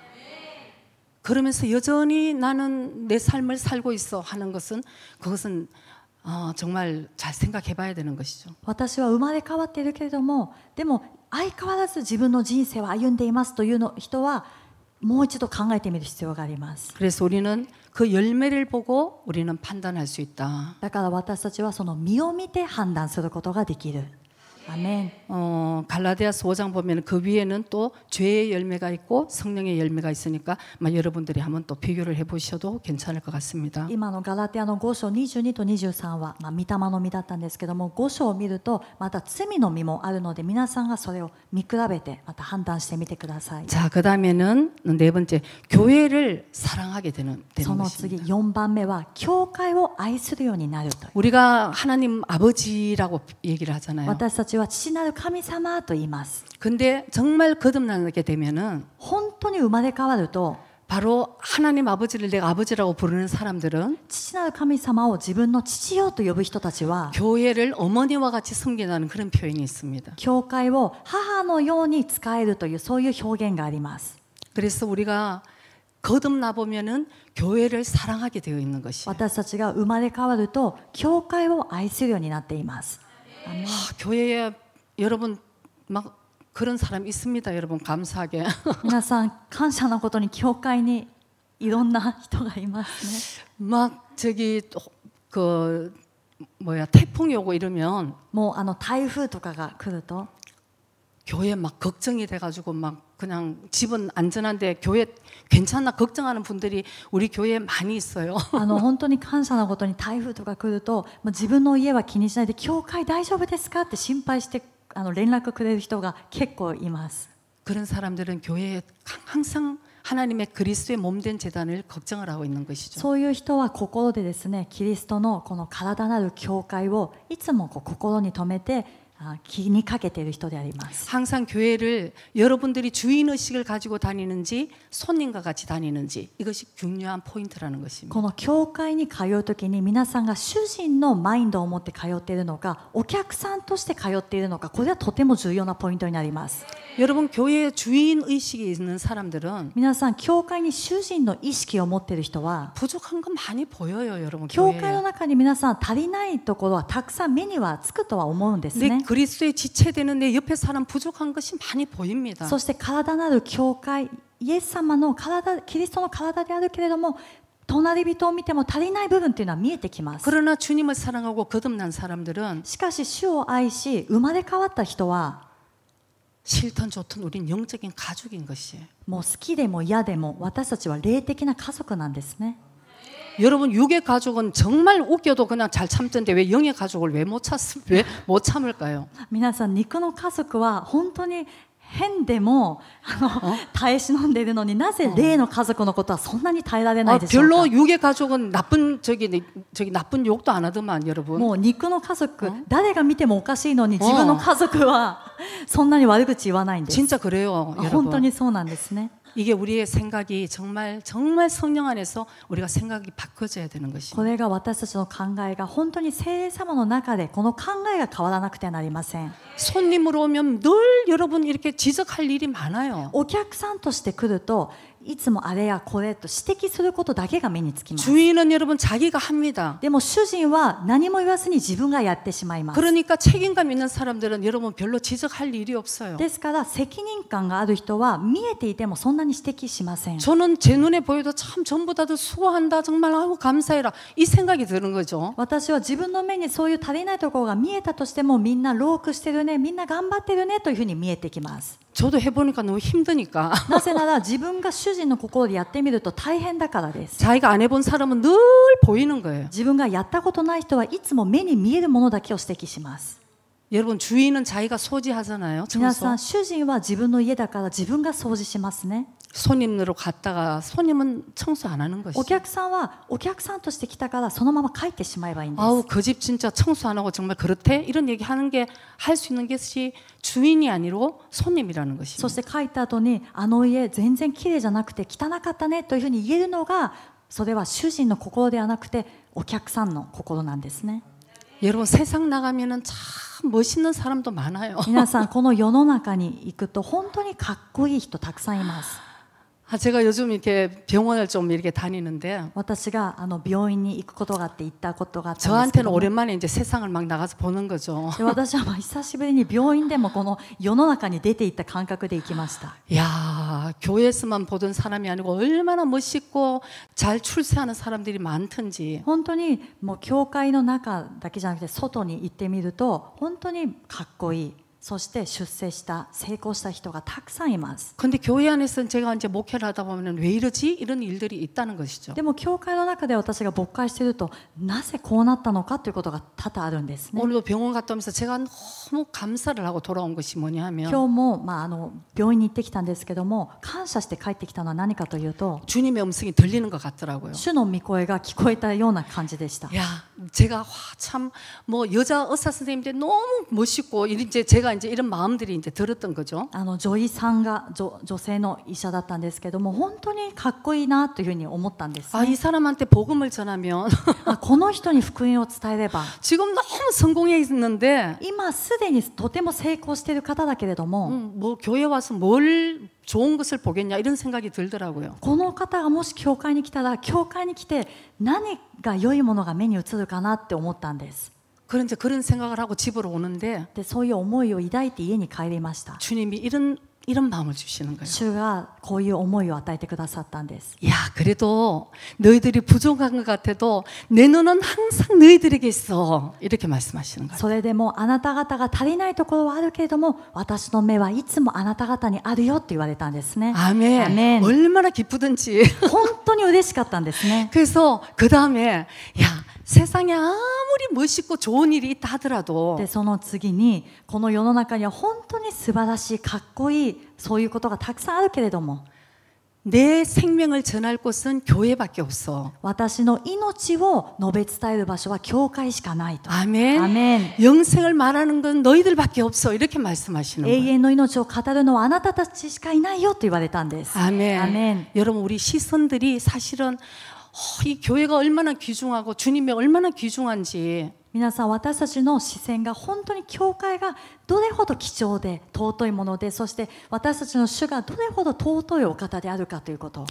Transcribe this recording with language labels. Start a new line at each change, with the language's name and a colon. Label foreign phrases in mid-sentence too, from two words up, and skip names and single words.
Korean: 그러면서 여전히 나는 내 삶을 살고 있어 하는 것은 그것은 정말 잘 생각해 봐야 되는 것이죠.
Japanese: 私は生まれ変わっているけれどもでも相変わらず自分の人生を歩んでいますという人はもう一度考えてみる必要があります。
Korean: 그래서 우리는 그 열매를 보고 우리는 판단할 수 있다.
Japanese: だから私たちはその実を見て判断することができる。アメン。
Korean: 갈라디아서 5장 보면 그 위에는 또 죄의 열매가 있고 성령의 열매가 있으니까 여러분들이 한번 또 비교를 해보셔도 괜찮을 것 같습니다.
Japanese: 今のガラテヤの5章22と23は、御霊の実だったんですけども5章を見るとまた罪の実もあるので皆さんがそれを見比べてまた判断してみてください。
Korean: 자, 그 다음에는 네 번째 교회를 사랑하게 되는
Japanese: その次
Korean: 것입니다.
Japanese: 4番目は教会を愛するようになるという。
Korean: 우리가 하나님 아버지라고 얘기를 하잖아요.
Japanese: 私たちは父なる神様と言います。
Korean: 근데 정말 거듭나게 되면은
Japanese: 本当に生まれ変わると
Korean: 바로 하나님 아버지를 내가 아버지라고 부르는 사람들은
Japanese: 父なる神様を自分の父よと呼ぶ人たちは
Korean: 교회를 어머니와 같이 섬긴다는 그런 표현이 있습니다.
Japanese: 教会を母のように使えるというそういう表現があります。
Korean: 그래서 우리가 거듭나 보면은 교회를 사랑하게 되어 있는 것이에요.
Japanese: 私たちが生まれ変わると教会を愛するようになっています。
Korean: 교회에 여러분 막 그런 사람 있습니다. 여러분 감사하게.
Japanese: 皆さん感謝のことに教会にいろんな人がいますね。
Korean: 막 저기 그 뭐야 태풍이 오고 이러면
Japanese: もう台風とかが来ると
Korean: 교회 막 걱정이 돼가지고 막 그냥 집은 안전한데 교회 괜찮나 걱정하는 분들이 우리 교회에 많이 있어요.
Japanese: 本当に感謝のことに台風とか来ると自分の家は気にしないで教会大丈夫ですかって心配して連絡くれる人が結構います。
Korean: 그런 사람들은 교회에 항상 하나님의 그리스도의 몸된 제단을 걱정을 하고 있는 것이죠.
Japanese: そういう人は心でですね、キリストのこの体なる教会をいつも心に留めて気にかけている人であります。
Korean: 항상 교회를 여러분들이 주인 의식을 가지고 다니는지 손님과 같이 다니는지 이것이 중요한 포인트라는 것입니다.
Japanese: この教会に通うときに皆さんが主人のマインドを持って通っているのか、お客さんとして通っているのか、これはとても重要なポイントになります。
Korean: 여러분 교회에 주인 의식이 있는 사람들은
Japanese: 皆さん教会に主人の意識を持っている人は
Korean: 부족한 건 많이 보여요, 여러분.
Japanese: 教会の
Korean: 교회에.
Japanese: 中に皆さん足りないところはたくさん目にはつくとは思うんです
Korean: 내
Japanese: ね。
Korean: 그리스도의 지체되는 내 옆에 사람 부족한 것이 많이 보입니다.
Japanese: そして体なる教会、イエス様の体、キリストの体であるけれども隣人を見ても足りない部分というのは見えてきます。
Korean: 그러나 주님을 사랑하고 거듭난 사람들은
Japanese: しかし主を愛し生まれ変わった人は
Korean: 싫든 좋든 우린 영적인 가족인 것이에요.
Japanese: もう好きでも嫌でも私たちは霊的な家族なんですね。
Korean: 여러분 육의 가족은 정말 웃겨도 그냥 잘 참던데 왜 영의 가족을 왜 못 참을까요?
Japanese: 皆さん肉の家族は本当に変でも耐え忍んでいるのになぜ霊の家族のことはそんなに耐えられないでしょうか。
Korean: 별로 육의 가족은 나쁜 나쁜 욕도 안 하더만 여러분.
Japanese: もう肉の家族、誰が見てもおかしいのに自分の家族はそんなに悪口言わないんです。
Korean: 진짜 그래요,
Japanese: 本当
Korean: 여러분.
Japanese: にそうなんですね。
Korean: 이게 우리의 생각이 정말 성령 안에서 우리가 생각이 바꿔져야 되는
Japanese: こ
Korean: 것입니다.
Japanese: れが私たちの考えが本当に聖霊様の中でこの考えが変わらなくてはなりません。
Korean: 손님으로 오면 늘 여러분 이렇게 지적할 일이 많아요.
Japanese: お客さんとして来るといつもあれやこれと指摘することだけが目につきます。
Korean: 주인은 여러분 자기가 합니다.
Japanese: でも主人は何も言わずに自分がやってしまいます。
Korean: 그러니까 책임감 있는 사람들은 여러분 별로 지적할 일이 없어요.
Japanese: ですから責任感がある人は見えていてもそんなに指摘しません。
Korean: 저는 제 눈에 보여도 참 전부 다들 수고한다 정말 아우 감사해라 이 생각이 드는 거죠.
Japanese: 私は自分の目にそういう足りないところが見えたとしてもみんな労苦してるね、みんな頑張ってるねというふうに見えてきます。
Korean: 저도 해보니까 너무 힘드니까.
Japanese: なぜなら自分が主人の心でやってみると大変だからです。
Korean: 자기가 안 해본 사람은 늘 보이는 거예요.
Japanese: 自分がやったことない人はいつも目に見えるものだけを指摘します。
Korean: 여러분 주인은 자기가 소지하잖아요.
Japanese: 皆
Korean: 청소.
Japanese: さん主人は自分の家だから自分が掃除しますね。
Korean: 손님으로 갔다가 손님은 청소 안 하는
Japanese: お
Korean: 것이죠.
Japanese: 客さんはお客さんとして来たからそのまま帰ってしまえばいいんです。
Korean: 아우 그 집 진짜 청소 안 하고 정말 그렇대? 이런 얘기 하는 게 할 수 있는 것이 주인이 아니고 손님이라는
Japanese: そ
Korean: 것입니다.
Japanese: して帰った後にあの家全然きれいじゃなくて汚かったねというふうに言えるのがそれは主人の心ではなくてお客さんの心なんですね。
Korean: 여러분 세상 나가면은 참 멋있는 사람도 많아요.
Japanese: 皆さんこの世の中に行くと本当にかっこいい人たくさんいます。
Korean: 제가 요즘 이렇게 병원을 좀 이렇게 다니는데
Japanese: 私が病院に行くことがあって行ったことがあったんですけ
Korean: 저한테는
Japanese: ども
Korean: 오랜만에 이제 세상을 막 나가서 보는 거죠.
Japanese: で私は久しぶりに病院でもこの世の中に出ていった感覚で行きました。
Korean: 야 교회에서만 보던 사람이 아니고 얼마나 멋있고 잘 출세하는 사람들이 많던지
Japanese: 本当にもう教会の中だけじゃなくて外に行ってみると本当にかっこいい、そして出世した成功した人がたくさんいます。
Korean: 근데 교회 안에서는 제가 이제 목회를 하다 보면 왜 이러지? 이런 일들이 있다는 것이죠.
Japanese: でも教会の中で私が牧会しているとなぜこうなったのかということが多々あるんですね。
Korean: 오늘도 병원 갔다 오면서 제가 너무 감사를 하고 돌아온 것이 뭐냐 하면
Japanese: 今日も、病院に行ってきたんですけども感謝して帰ってきたのは何かというと
Korean: 주님의 음성이 들리는 것 같더라고요.
Japanese: 主の御声が聞こえたような感じでした。
Korean: 야, 제가 참 뭐 여자 의사 선생님들 너무 멋있고 이제 제가 이제 이런 마음들이 이제 들었던 거죠.
Japanese: 女医さんが女性の医者だったんですけども本当にかっこいいなというふうに思ったんです、
Korean: 아,
Japanese: ね。
Korean: 이 사람한테 복음을 전하면
Japanese: この人に福音を伝えれば
Korean: 지금 너무 성공해 있는데
Japanese: 今すでにとても成功している方だけれども、
Korean: 뭐 교회 와서 뭘 좋은 것을 보겠냐 이런 생각이 들더라고요.
Japanese: この方がもし教会に来たら教会に来て何が良いものが目に映るかなって思ったんです。
Korean: 그런데 그런 생각을 하고 집으로 오는데
Japanese: でそういう思いを抱いて家に帰りました。
Korean: 주님이 이런 마음을 주시는 거예요.
Japanese: 主がこういう思いを与えてくださったんです。
Korean: 야, 그래도 너희들이 부족한 것 같아도 내 눈은 항상 너희들에게 있어. 이렇게 말씀하시는 거예요.
Japanese: それでもあなた方が足りないところはあるけれども私の目はいつもあなた方にあるよって言われたんですね。
Korean: 아멘. 아멘. 얼마나 기쁘든지.
Japanese: 本当に嬉しかったんですね。
Korean: 그래서 그 다음에 야, 세상에 아무리 멋있고 좋은 일이 있다 하더라도
Japanese: でその次にこの世の中には本当に素晴らしいかっこいいそういうことがたくさんあるけれども
Korean: 내 생명을 전할 곳은 교회밖에 없어.
Japanese: 私の命を述べ伝える場所は教会しかないと。
Korean: 아멘. 아멘. 영생을 말하는 건 너희들밖에 없어. 이렇게 말씀하시는
Japanese: 永
Korean: 거예요.
Japanese: 遠の命を語るのはあなたたちしかいないよと言われたんです。
Korean: 아멘. 아멘. 여러분 우리 시선들이 사실은 이 교회가 얼마나 귀중하고 주님이 얼마나 귀중한지
Japanese: 皆さん私たちの視線が本当に教会がどれほど貴重で尊いものでそして私たちの主がどれほど尊いお方であるかということ。